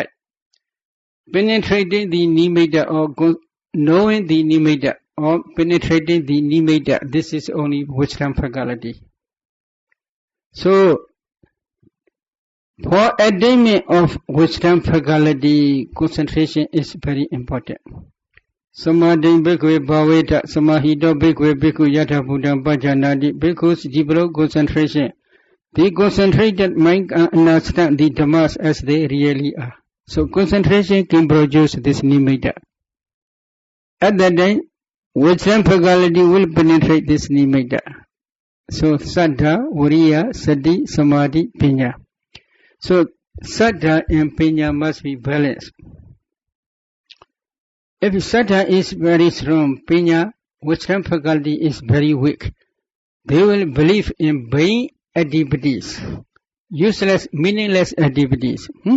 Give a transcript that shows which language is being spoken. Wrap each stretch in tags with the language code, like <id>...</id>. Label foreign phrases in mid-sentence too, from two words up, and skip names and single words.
<en>Penetrating the nimitta or knowing the nimitta or penetrating the nimitta, this is only wisdom faculty. So, for attainment of wisdom faculty, concentration is very important.</en> <pi>Samadhi bhikkhve bhaveta samahito bhikkhve bhikkhu yatha buddham pajanati.</pi> <en>Bhikkhus develop concentration. They concentrated mind and understand the dhammas as they really are. So concentration can produce this nimitta. At that time, wisdom faculty will penetrate this nimitta.</en> <pi>So saddha, viriya, sati, samadhi, pinya.</pi> <en>So saddha and pinya must be balanced. If saddha is very strong, pinya, wisdom faculty is very weak. They will believe in vain activities, useless, meaningless activities.</en>